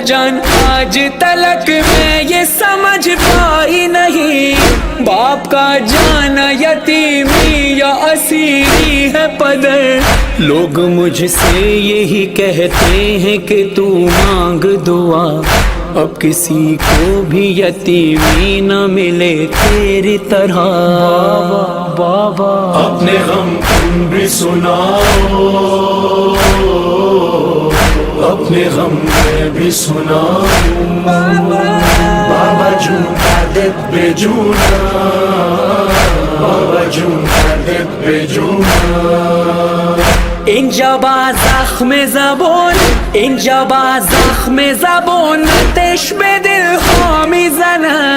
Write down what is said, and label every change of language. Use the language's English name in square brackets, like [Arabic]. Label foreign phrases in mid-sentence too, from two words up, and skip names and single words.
[Urdu] جان آج تلک میں یہ سمجھ پائی نہیں باپ کا جانا یتیمی یا اسیری ہے پدر لوگ مجھ سے یہی کہتے ہیں کہ تو مانگ دعا اب کسی کو بھی یتیمی نہ ملے تیری طرح بابا اپنے غم تم بھی سناؤ اپنے غم میں بھی سناؤ [Persian] بابا جون دردت بے جونم بابا جون دردت بے جونم اینجا با زخم زبون اینجا با زخم زبون آتش به دل ها میزنن